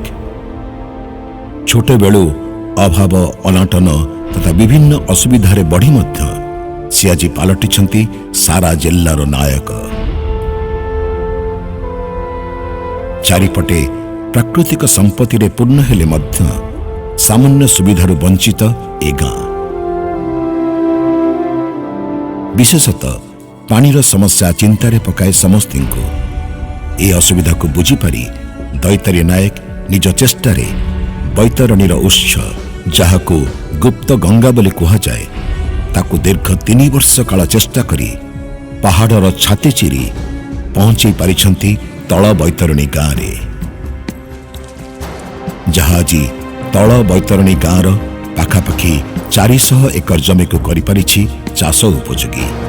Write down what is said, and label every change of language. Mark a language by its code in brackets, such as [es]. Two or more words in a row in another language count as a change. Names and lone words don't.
[or] ଛୋଟ ବେଳୁ ଅଭାବ ଅନାଟନ ତଥା ବିଭିନ୍ନ ଅସୁବିଧାରେ ବଢ଼ି ମଧ୍ୟ ସେ ଆଜି ପାଲଟିଛନ୍ତି ସାରା ଜିଲ୍ଲାର ନାୟକ. ଚାରିପଟେ ପ୍ରାକୃତିକ ସମ୍ପତ୍ତି ରେ ପୂର୍ଣ୍ଣ ହେଲେ ମଧ୍ୟ ସାମାନ୍ୟ ସୁବିଧାରୁ ବଞ୍ଚିତ ଏ ଗାଁ. ବିଶେଷତଃ ପାଣିର ସମସ୍ୟା ଚିନ୍ତାରେ ପକାଏ ସମସ୍ତଙ୍କୁ. ଏ ଅସୁବିଧା କୁ ବୁଝିପାରି ଦୈତାରି ନାୟକ ନିଜ ଚେଷ୍ଟାରେ ବୈତରଣୀର ଉତ୍ସ ଯାହାକୁ ଗୁପ୍ତ ଗଙ୍ଗା ବୋଲି କୁହାଯାଏ ତାକୁ ଦୀର୍ଘ 3 ବର୍ଷ କାଳ ଚେଷ୍ଟା କରି ପାହାଡ଼ର ଛାତି ଚିରି ପହଞ୍ଚି ପାରିଛନ୍ତି ତଳ ବୈତରଣୀ ଗାଁ ରେ. ଯାହା ଆଜି ତଳ ବୈତରଣୀ ଗାଁର ପାଖାପାଖି 400 ଏକର ଜମି କୁ କରି ପାରିଛି ଚାଷ ଉପଯୋଗୀ.